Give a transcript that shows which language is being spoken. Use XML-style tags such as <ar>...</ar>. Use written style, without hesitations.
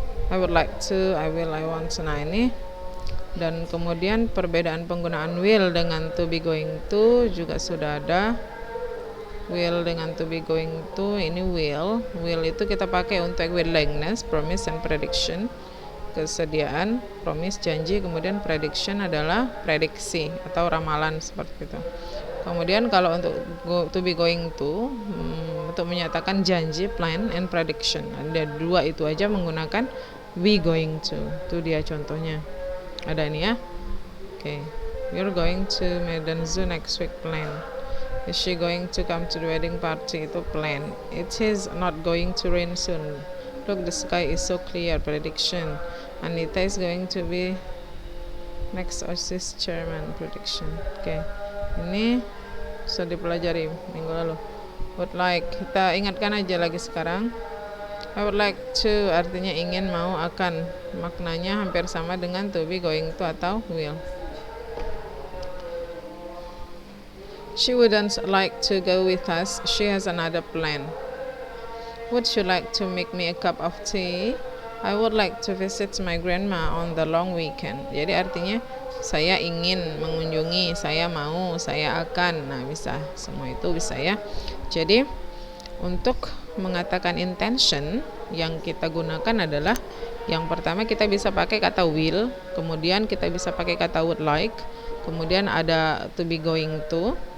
<en>I would like to, I will, I want to.</en> <id>Nah ini, dan kemudian perbedaan penggunaan will dengan to be going to juga sudah ada. Will dengan to be going to, ini will itu kita pakai untuk</id> <en>willingness, promise and prediction,</en> <id>kesediaan, promise janji, kemudian prediction adalah prediksi atau ramalan seperti itu. Kemudian kalau untuk to be going to, untuk menyatakan janji, plan and prediction, ada dua itu aja menggunakan we going to. Itu dia contohnya, ada ini ya.</id> <en>Okay, we're going to Medan Zoo next week, plan. Is she going to come to the wedding party?</en> <id>Itu</id> <en>plan. It is not going to rain soon. Look, the sky is so clear. Prediction. Anita is going to be next OSIS chairman.</en> <id>Prediction. Oke. Ini sudah dipelajari minggu lalu. Would like, kita ingatkan aja lagi sekarang. I would like to artinya ingin, mau, akan. Maknanya hampir sama dengan to be, going to atau will.</id> <en>She wouldn't like to go with us. She has another plan. Would you like to make me a cup of tea? I would like to visit my grandma on the long weekend.</en> <id>Jadi artinya saya ingin mengunjungi, saya mau, saya akan. Nah bisa, semua itu bisa ya. Jadi untuk mengatakan intention yang kita gunakan adalah yang pertama kita bisa pakai kata will, kemudian kita bisa pakai kata would like, kemudian ada to be going to.</id>